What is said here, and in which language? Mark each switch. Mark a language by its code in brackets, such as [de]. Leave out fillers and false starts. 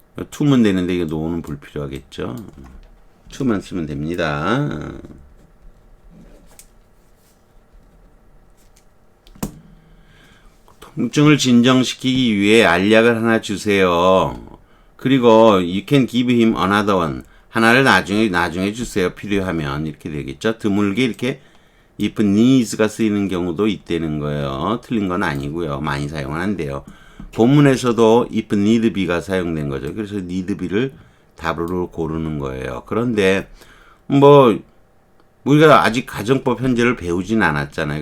[ko] to면 되는데 이거 no는 불필요하겠죠. to만 쓰면 됩니다. 통증을 진정시키기 위해 알약을 하나 주세요. 그리고 [en] you can give him another one. [ko] 하나를 나중에 주세요. 필요하면. 이렇게 되겠죠. 드물게 이렇게 if needs가 쓰이는 경우도 있다는 거예요. 틀린 건 아니고요. 많이 사용은 안 돼요. 본문에서도 if need be가 사용된 거죠. 그래서 need be를 답으로 고르는 거예요. 그런데 뭐 우리가 아직 가정법 현재를 배우진 않았잖아요.